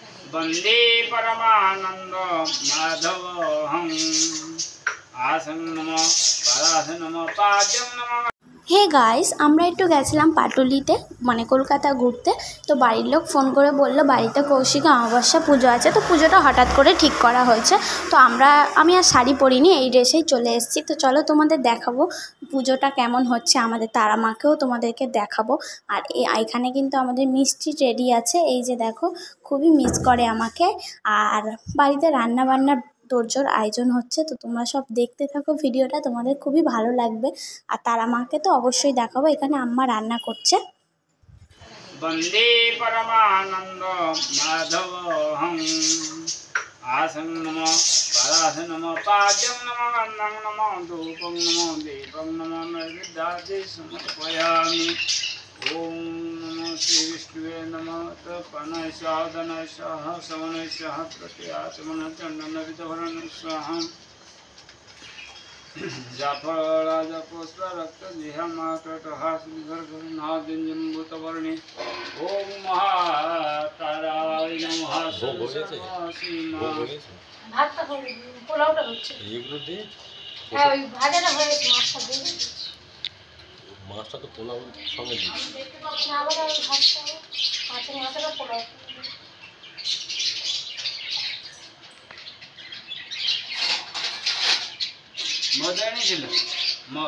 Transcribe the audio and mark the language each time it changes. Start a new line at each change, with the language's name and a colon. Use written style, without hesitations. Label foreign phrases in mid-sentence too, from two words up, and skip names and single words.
Sanskrit: वंदे परमानंद माधवहं आसन नमः परासन नमः पाद्यं नमः।
English: hey guys,
Bangla: আমরা একটু গেছিলাম পাটুলিতে, মানে কলকাতা ঘুরতে। তো বাড়ির লোক ফোন করে বললো বাড়িতে কৌশিকী অমাবস্যা পুজো আছে, তো পুজোটা হঠাৎ করে ঠিক করা হয়েছে। তো আমি আর শাড়ি পরিনি, এই ড্রেসেই চলে এসেছি। তো চলো তোমাদের দেখাবো পুজোটা কেমন হচ্ছে, আমাদের তারা মাকেও তোমাদেরকে দেখাবো। আর এখানে কিন্তু আমাদের মিষ্টি রেডি আছে, এই যে দেখো, খুবই মিস করে আমাকে। আর বাড়িতে রান্না বান্নার তোড়জোড় আয়োজন হচ্ছে, তো তোমরা সব দেখতে থাকো ভিডিওটা, তোমাদের খুবই ভালো লাগবে। আর তারা মাকে তো অবশ্যই দেখাবো, এখানে আম্মা রান্না করছে।
Sanskrit: वंदे परमानंद माधवहं आसन नमः परासन नमः पाद्यं नमः अन्नं नमः धूपं नमः दीपं नमः नैवेद्यादि समर्पयामि। ओम नमो श्री विष्णुवे नमः। तपनः साधनः सह सवनः सह प्रत्यात्मनः चंदनविधवरणः स्वाहा जाफराज पुष्प रक्त जिह्माकटहासनिर्घनादिंजम्बुतवर्णे ओम महाताराय नमः।
Bangla: ভাতটা হবে, পোলাওটা হচ্ছে এইগুলো দিয়ে হ্যাঁ ওই ভাজাটা হয়েছে, মাছটা দিয়ে দিচ্ছি। মাছটা তো পোলাও সঙ্গে দিচ্ছি। দেখতে পাচ্ছি না, আবার ওই ভাতটা মাছের মাথাটা পোলাও। मद এনেছিল মদ?